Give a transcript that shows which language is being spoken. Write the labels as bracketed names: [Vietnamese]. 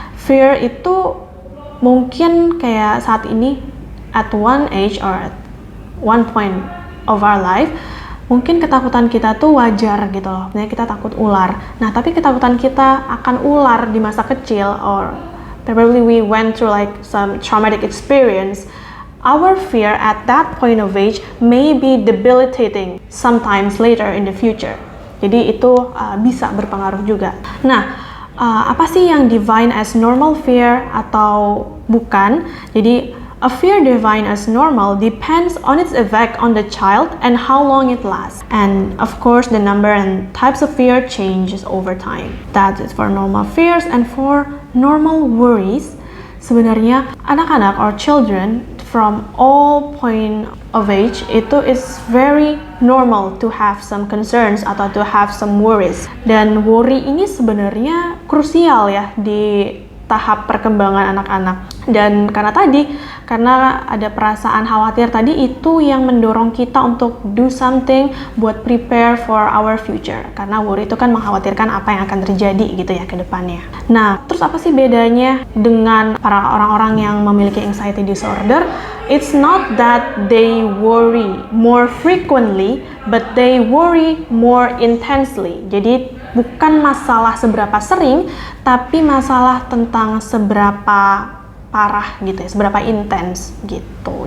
[Indonesian] Fear itu mungkin kayak saat ini [English] at one age or at one point of our life, [Indonesian] mungkin ketakutan kita tuh wajar gitu loh. Misalnya kita takut ular. Nah, tapi ketakutan kita akan ular di masa kecil, [English] or probably we went through like some traumatic experience. Our fear at that point of age may be debilitating sometimes later in the future. [Indonesian] Jadi itu bisa berpengaruh juga. Nah, apa sih yang define as normal fear atau bukan? [English] Jadi, a fear defined as normal depends on its effect on the child and how long it lasts. And of course, the number and types of fear changes over time. That is for normal fears. And for normal worries, [Indonesian] sebenarnya anak-anak [English] or children from all point of age itu is very normal to have some concerns atau to have some worries. [Indonesian] Dan worry ini sebenarnya krusial ya di tahap perkembangan anak-anak. Dan karena ada perasaan khawatir tadi, itu yang mendorong kita untuk [English] do something [Indonesian] buat [English] prepare for our future. [Indonesian] Karena worry itu kan mengkhawatirkan apa yang akan terjadi gitu ya ke depannya. Nah, terus apa sih bedanya dengan para orang-orang yang memiliki anxiety disorder? [English] It's not that they worry more frequently, but they worry more intensely. [Indonesian] Jadi bukan masalah seberapa sering, tapi masalah tentang seberapa parah gitu ya, seberapa intens gitu.